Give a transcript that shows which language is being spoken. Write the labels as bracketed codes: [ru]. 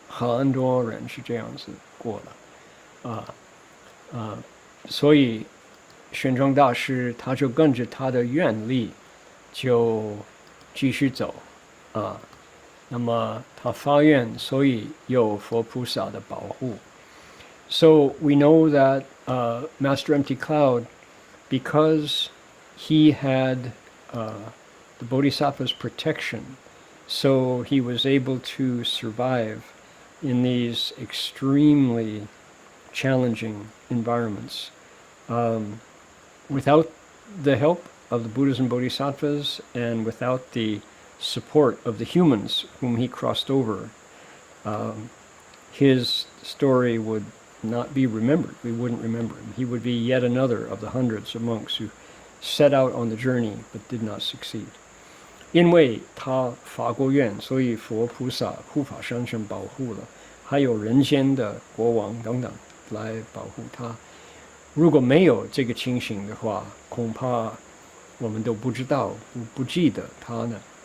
[zh] 很多人是这样子过了。所以玄奘大师他就跟着他的愿力就继续走那么他发愿，所以有佛菩萨的保护。 [en] So we know that Master Empty Cloud, because he had the Bodhisattva's protection, so he was able to survive in these extremely challenging environments. Without the help of the Buddhas and Bodhisattvas, and without the support of the humans whom he crossed over, his story would not be remembered. We wouldn't remember him. He would be yet another of the hundreds of monks who set out on the journey but did not succeed. [zh] 因为他发过愿，所以佛菩萨护法神圣保护了，还有人间的国王等等来保护他。如果没有这个情形的话，恐怕我们都不知道，不记得他呢。